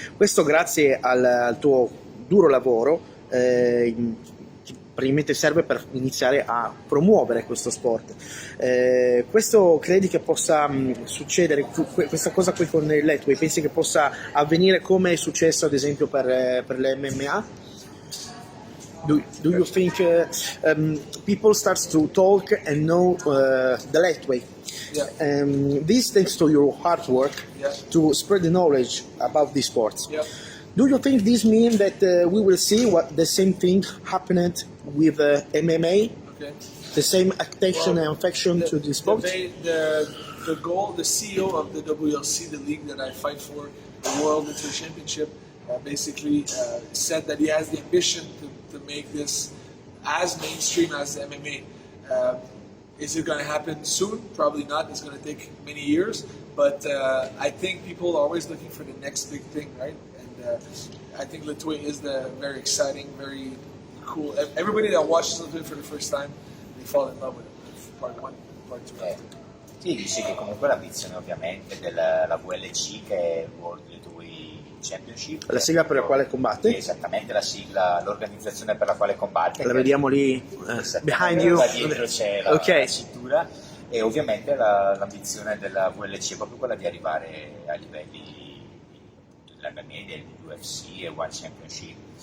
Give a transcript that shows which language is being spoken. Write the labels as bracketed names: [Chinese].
[Italian] Questo grazie al tuo duro lavoro che probabilmente serve per iniziare a promuovere questo sport. Questo credi che possa succedere, questa cosa qui con il Lethwei, pensi che possa avvenire come è successo ad esempio per le MMA? [English] Do you think people start to talk and know the Lethwei? Yeah. This thanks to your hard work to spread the knowledge about these sports. Yeah. Do you think this means that we will see the same thing happened with MMA? Okay. The same attention and affection to the sport? The goal, the CEO of the WLC, the league that I fight for, the World Lethwei Championship, basically said that he has the ambition to make this as mainstream as MMA. Is it going to happen soon? Probably not. It's going to take many years. But I think people are always looking for the next big thing, right? And I think Lethwei is very exciting, very cool. Everybody that watches Lethwei for the first time, they fall in love with it. Part 1, part 2. [Italian] Sì, dice che comunque l'ambizione ovviamente della VLC, che è il World Lethwei Championship. La sigla per la quale combatte? Esattamente, la sigla, l'organizzazione per la quale combatte. La vediamo lì, [English] behind you. [Italian] Là dietro c'è la cintura. E ovviamente l'ambizione della VLC è proprio quella di arrivare ai livelli dell'MMA, dell'UFC e One Championship.